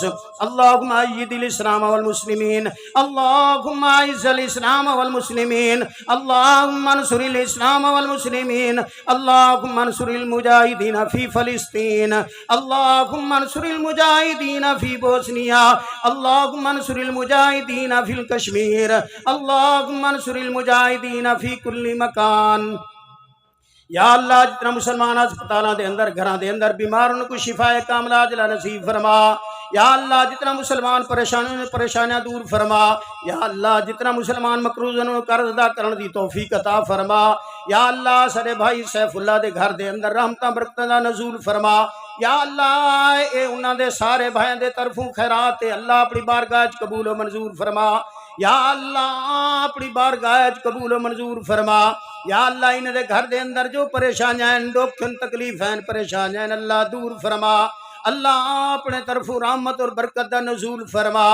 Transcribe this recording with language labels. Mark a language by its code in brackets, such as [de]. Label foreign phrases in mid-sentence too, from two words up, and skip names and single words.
[ar] اللهم أيد الإسلام والمسلمين، اللهم أعز الإسلام والمسلمين، اللهم انصر الإسلام والمسلمين، اللهم انصر المجاهدين في فلسطين، اللهم انصر المجاهدين في بوسنيا، اللهم انصر المجاهدين في الكشمير، اللهم انصر المجاهدين في كل مكان۔ [pa] یا اللہ جتنا مسلمان ہسپتالاں دے اندر گھراں دے اندر بیماروں کو شفا کاملہ عاجلہ نصیب فرما۔ یا اللہ جتنا مسلمان پریشانیاں دور فرما۔ یا اللہ جتنا مسلمان مقروضوں قرض ادا کرنے دی توفیق عطا فرما۔ یا اللہ سارے بھائی سیف اللہ دے گھر دے اندر رحمتاں برکتاں دا نزول فرما۔ یا اللہ اے انہاں دے سارے بھائیاں دے طرفوں خیرات اللہ اپنی بارگاہ وچ قبول و منظور فرما۔ یا اللہ اپنی بارگاہ وچ قبول و منظور فرما۔ یا اللہ انہاں دے گھر دے اندر جو پریشانیاں ہیں دکھ تکلیف ہیں پریشانیاں ہیں اللہ دور فرما۔ اللہ اپنے طرف رحمت اور برکت دا نزول فرما۔